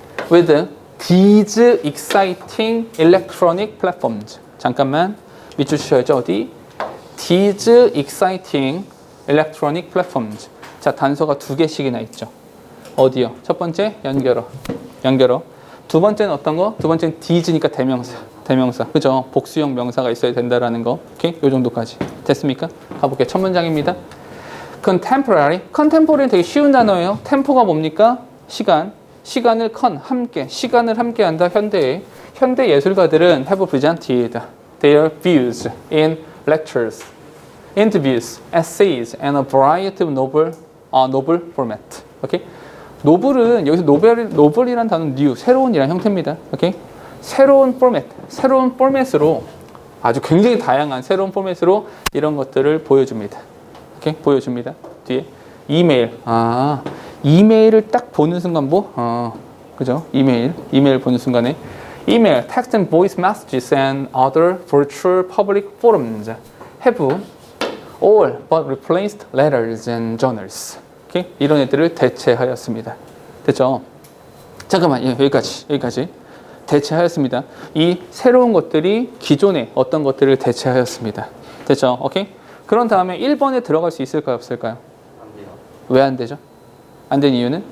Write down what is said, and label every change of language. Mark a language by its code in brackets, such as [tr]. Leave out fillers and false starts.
[en] With these exciting electronic platforms. [ko] 잠깐만 밑줄 치셔야죠. 어디? [en] These exciting electronic platforms. [ko] 자, 단서가 2개씩이나 있죠. 어디요? 첫 번째 연결어. 두 번째는 어떤 거? 두 번째는 these니까 대명사. 그죠? 복수형 명사가 있어야 된다라는 거. 오케이? 요 정도까지. 됐습니까? 가볼게요. 첫 문장입니다. contemporary는 되게 쉬운 단어예요. 템포가 뭡니까? 시간을 시간을 함께한다. 현대 예술가들은 [en] have presented their views in lectures, interviews, essays, and a variety of novel format. 오케이? [ko] 노블은 여기서 노블이란 단어는 new, 새로운이란 형태입니다. 오케이? 새로운 포맷으로 아주 굉장히 다양한 새로운 포맷으로 이런 것들을 보여줍니다. 오케이? 보여줍니다. 뒤에 이메일. 이메일을 딱 보는 순간 그죠? 이메일 보는 순간에 이메일, [en] text and voice messages and other virtual public forums have all but replaced letters and journals. [ko] 오케이? 이런 애들을 대체하였습니다. 됐죠? 잠깐만, 여기까지. 대체하였습니다. 이 새로운 것들이 기존의 어떤 것들을 대체하였습니다. 됐죠? 오케이? 그런 다음에 1번에 들어갈 수 있을까요? 없을까요? 안 돼요. 왜 안 되죠? 안 된 이유는?